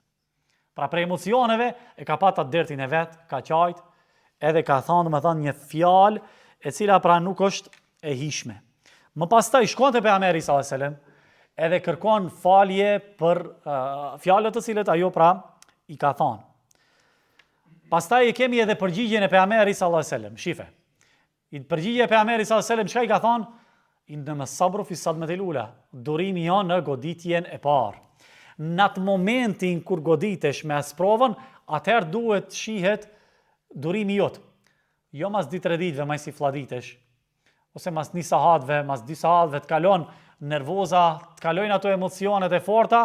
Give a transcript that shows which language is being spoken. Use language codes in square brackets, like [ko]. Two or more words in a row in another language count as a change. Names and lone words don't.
[sq] Pra prej emocioneve e ka pat atë dertin e vet, ka qajt, edhe ka thënë një fjalë e cila pra nuk është e hishme. Më pastaj shkon te pejgamberi [ar] صلى الله عليه وسلم [sq] edhe kërkon falje për fjalët të cilët ajo pra i ka thënë. Pastaj kemi edhe përgjigjen e pejgamberit [ar] صلى الله عليه وسلم. [sq] Shife. I përgjigja e pejgamberit [ar] صلى الله عليه وسلم [sq] çka i ka thënë? [ar] إن الصبر في الصدمة الأولى. [sq] Durimi janë në goditjen e parë. Në atë momentin kur goditesh me sprovën, atëherë duhet shihet durimi jot. Jo mas 2-3 ditëve mas si fladitesh, ose mas 1 sahatëve, mas 2 sahatëve të kalon nervoza, të kalojnë ato emocionet e forta.